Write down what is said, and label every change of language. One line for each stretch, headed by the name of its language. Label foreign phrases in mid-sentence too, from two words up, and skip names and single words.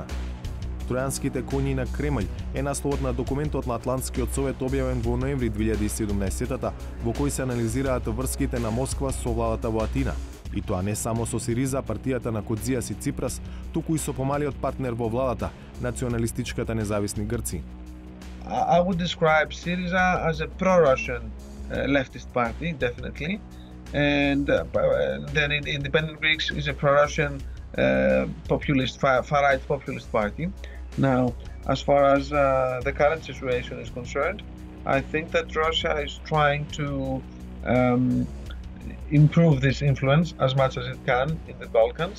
Macedonian: Тројанските коњи на Кремљ е насловот на документот на Атлантскиот совет објавен во ноември 2017-та, во кој се анализираат врските на Москва со владата во Атина. И тоа не само со Сириза, партијата на Кодзијас и Ципрас, туку и со помалиот партнер во владата, националистичката независни Грци.
English: I would describe Syriza as a pro-Russian leftist party, definitely, and then Independent Greeks is a pro-Russian populist, far-right populist party. Now, as far as the current situation is concerned, I think that Russia is trying to improve this influence as much as it can in the Balkans.